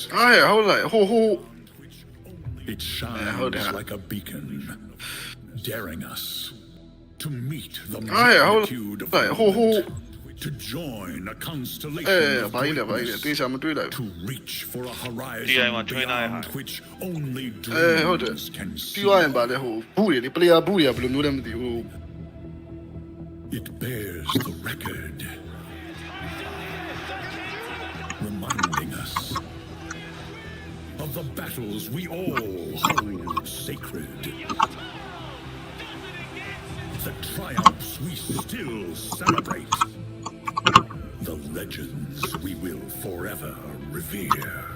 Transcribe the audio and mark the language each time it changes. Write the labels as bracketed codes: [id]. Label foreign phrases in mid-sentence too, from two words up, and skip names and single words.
[en] Oh, hold that. It shines like a beacon, daring us to meet the magnitude of the moment, to join a constellation 哎， of [my] ဘာကြီးလဲဘာကြီးလဲ [en] greatness, [my] တေချာမတွေးလိုက် [en] to reach for a horizon [my] DI မှာ train လိုက် [en] beyond ဟာ which only [my] ဟုတ်တယ် [en] dreams can တီး see. [my] သွားရင်ဗာလဲဟိုဘူးတွေလေ player ဘူးတွေကဘယ်လိုမျိုးလဲမသိဘူး [en] It bears the record, reminding us of the battles we all hold sacred, the triumphs we still celebrate, the legends we will forever revere.